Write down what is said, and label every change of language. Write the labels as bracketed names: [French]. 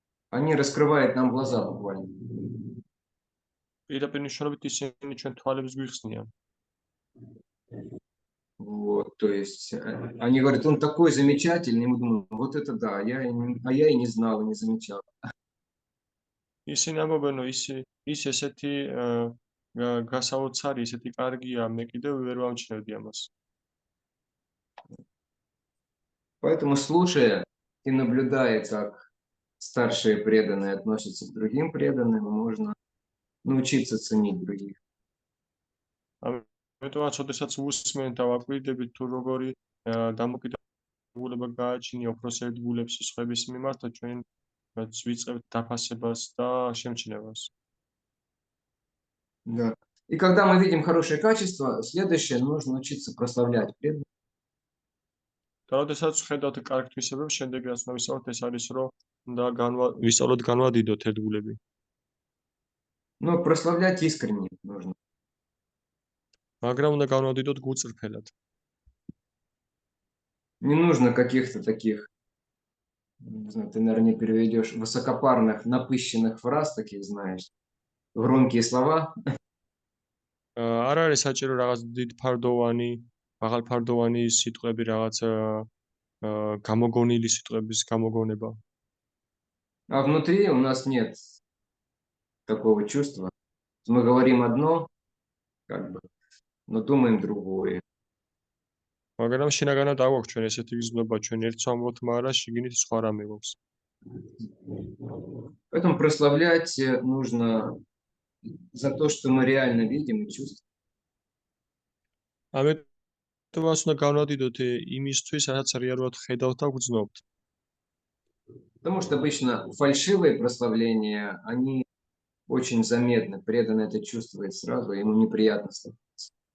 [Russian] Они раскрывают нам глаза буквально. [Georgian] პირდაპირ მნიშვნელობით ისინი ჩვენ თვალებს გვიხსნიან. [Russian] Вот, то есть они говорят, он такой замечательный, мы думаем, вот это да, а я и не знал, и не замечал. [Georgian] ისინი ამბობენ რომ ის ესეთი გასაოცარი, ესეთი კარგია, მე კიდევ ვერ ვამჩნევდი ამას. [Russian] Поэтому, слушая и наблюдая, как старшие преданные относятся к другим преданным, можно научиться ценить других. [Georgian] ამიტომაც, როდესაც უსმენ და ვაკვირდებით თუ როგორი დამოკიდებულება გააჩნია უფროს ერთგულებს სხვების მიმართ და ჩვენ ვიწყებთ დაფასებას და შემჩნევას. [Russian] Да. И когда мы видим хорошее качество, следующее нужно учиться прославлять преданных. [Georgian] და როდესაც ვხედავთ კარგ თვისებებს, შემდეგ რაც უნდა ვისწავლოთ, ეს არის რომ უნდა ვისწავლოთ განვადიდოთ ერთგულები. [Russian] Но прославлять искренне нужно. [Georgian] მაგრამ უნდა განვადიდოთ გულწრფელად. [Russian] Не нужно каких-то таких, не знаю, ты, наверное, не переведешь, высокопарных, напыщенных фраз таких, знаешь, громкие слова. [Georgian] არ არის საჭირო რაღაც დიდფარდოვანი, მაღალფარდოვანი სიტყვები, რაღაც გამოგონილი სიტყვების გამოგონება. [Russian] А внутри у нас нет такого чувства. Мы говорим одно, как бы, но думаем другое. [Georgian] მაგრამ შინაგანად აგვაქვს ჩვენ ესეთი გზნობა, ჩვენ ერთს ვამბობთ, მაგრამ შიგნით სხვა რამე გვაქვს. [Russian] Поэтому прославлять нужно за то, что мы реально видим и чувствуем. [Georgian] ამიტომაც უნდა განვადიდოთ იმისთვის, სადაც რეალურად ხედავთ და გრძნობთ. [Russian] Потому что обычно фальшивые прославления, они очень заметны. Преданный это чувствует сразу, ему неприятно становится.